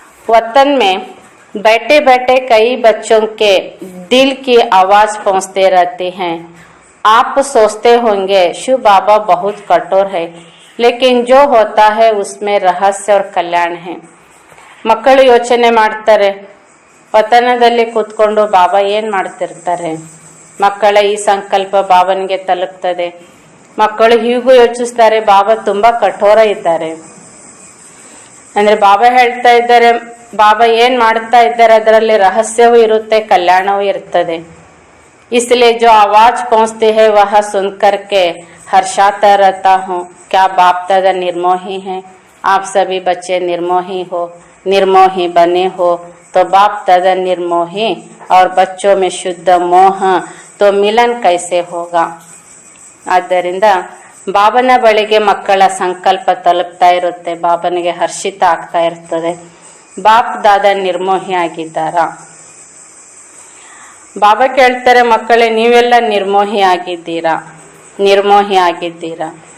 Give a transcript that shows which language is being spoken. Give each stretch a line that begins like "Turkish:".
Hindi: वतन में बैठे बैठे कई बच्चों के दिल की आवाज पहुंचते रहती हैं. आप सोचते होंगे शिव बाबा बहुत कठोर है, लेकिन जो होता है उसमें रहस्य और कल्याण है.
Kannada: ಮಕ್ಕಳು ಯೋಚನೆ ಮಾಡ್ತಾರೆ, ವತನದಲ್ಲಿ ಕೂತ್ಕೊಂಡು ಬಾಬಾ ಏನ್ ಮಾಡ್ತಿರ್ತಾರೆ, ಮಕ್ಕಳ ಈ ಸಂಕಲ್ಪ ಬಾಬನಿಗೆ ತಲುಪ್ತದೆ. ಮಕ್ಕಳು ಹೀಗೂ ಯೋಚಿಸ್ತಾರೆ, ಬಾಬಾ ತುಂಬಾ ಕಠೋರ ಇದ್ದಾರೆ. ಅಂದ್ರೆ ಬಾಬಾ ಹೇಳ್ತಾ ಇದ್ದಾರೆ, ಬಾಬಾ ಏನ್ ಮಾಡ್ತಾ ಇದ್ದಾರೆ ಅದರಲ್ಲಿ ರಹಸ್ಯವೂ ಇರುತ್ತೆ, ಕಲ್ಯಾಣವೂ ಇರ್ತದೆ.
Hindi: इसलिए जो आवाज पहुंचती है वह सुन करके हर्षाता रहता हूँ. क्या बाप दादा निर्मोही हैं? आप सभी बच्चे निर्मोही हो, निर्मोही बने हो, तो बाप दादा निर्मोही और बच्चों में शुद्ध मोह, तो मिलन कैसे होगा?
Kannada: ಆದ್ದರಿಂದ ಬಾಬನ ಬಳಿಗೆ ಮಕ್ಕಳ ಸಂಕಲ್ಪ ತಲುಪ್ತಾ ಇರುತ್ತೆ, ಬಾಬನಿಗೆ ಹರ್ಷಿತ ಆಗ್ತಾ ಇರ್ತದೆ. ಬಾಪ್ ದಾದಾ ನಿರ್ಮೋಹಿ ಆಗಿದ್ದಾರಾ? ಬಾಬಾ ಕೇಳ್ತಾರೆ, ಮಕ್ಕಳೇ ನೀವೆಲ್ಲ ನಿರ್ಮೋಹಿ ಆಗಿದ್ದೀರಾ, ನಿರ್ಮೋಹಿ ಆಗಿದ್ದೀರಾ.